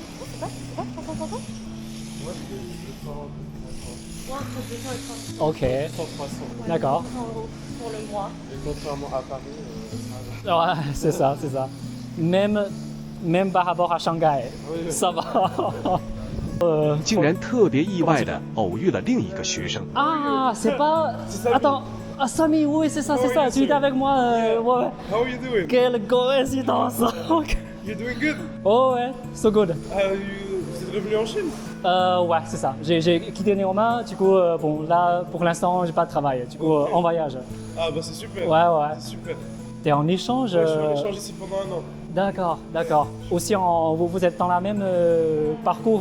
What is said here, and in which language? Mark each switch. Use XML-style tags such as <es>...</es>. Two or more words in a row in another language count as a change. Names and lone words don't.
<fr>Oh, c'est pas 350 ans? Moi, c'est 200, Ouais, entre 200 et 300. Ok. 300. D'accord. 300 € pour le mois. Et contrairement à Paris, ça va. Ouais, c'est ça. Même par rapport à Shanghai, Oui. ça va.</fr> <zh>竟然特别意外的偶遇了另一个学生。</zh> <fr>Ah, c'est pas... Attends, ah, Samy, oui, c'est ça. Tu étais avec moi, ouais.</fr> <en>How are you doing?</en> <fr>Quelle coïncidence. Ok.</fr> <en>You're doing good?</en> <fr>Oh ouais,</fr> <en>so good.</en> <fr>Vous êtes revenu en Chine? Ouais, c'est ça. J'ai quitté Néoma, du coup, bon, là, pour l'instant, j'ai pas de travail. Du coup, en voyage. Ah bah c'est super. Ouais. C'est super. T'es en échange Ouais, je suis en échange ici pendant un an. D'accord. Aussi, vous êtes dans la même parcours</fr>